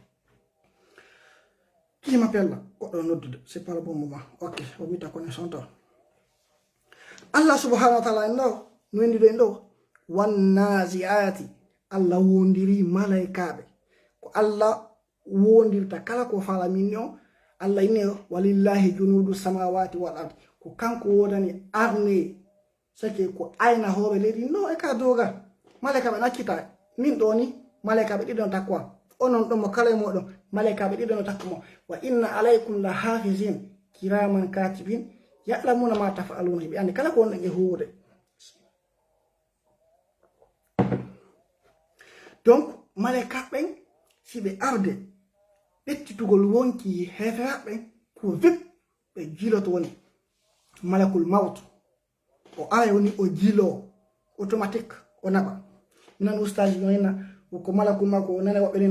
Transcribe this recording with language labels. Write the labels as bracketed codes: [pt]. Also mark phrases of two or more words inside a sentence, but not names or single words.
[ff] kima pella goɗɗo noddude [fr] c'est pas le bon moment [ff] ok o wita connexion to Allah [ar] سبحانه وتعالى [ff] en ɗo no wendiɗo en ɗo wannaziati Allah wondiri malaikaɓe ko Allah wondirta kala ko fala min o Allah inni [ar] ولله جنود السماوات والأرض [ff] ko kanko wodani arne sake ko ayna hoore leydi no e ka doga malaikaɓe nakkita min ɗo ni malaikaɓe ɗiɗon takwa onon ɗon mo kala e moɗon malaikaɓe ɗiɗon no takkumo [ar] وإن عليكم لحافظين كراما كاتبين يعلمون ما تفعلون [ff] ɓe andi kala ko wonɗon e huwude donc malaikaɓen si ɓe arde ɓettitugol wonki heferaɓen ko vip ɓe jiloto woni [ar] ملك الموت [ff] o ara woni o jilo automatique o naɓa minan ustaji noina ko malakul mako o nana woɓɓe nena